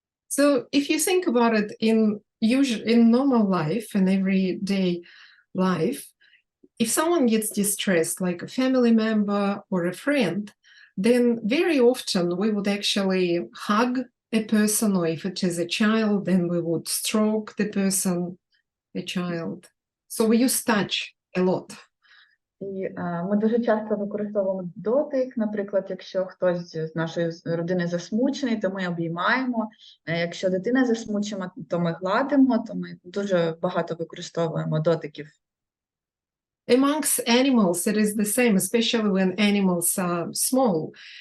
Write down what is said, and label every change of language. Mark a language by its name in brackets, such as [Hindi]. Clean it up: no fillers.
[English] So if you think about it in normal life, in everyday life, if someone gets distressed, like a family member or a friend, then very often we would actually hug a person, or if it is a child, then we would stroke the person, a child. So we use touch a lot. [Ukrainian] І ми дуже часто використовуємо дотик, наприклад, якщо хтось з нашої родини засмучений, то ми обіймаємо. Якщо дитина засмучена, то ми гладимо, то ми дуже багато використовуємо дотиків. [English] Amongst animals, it is the same, especially when animals are small.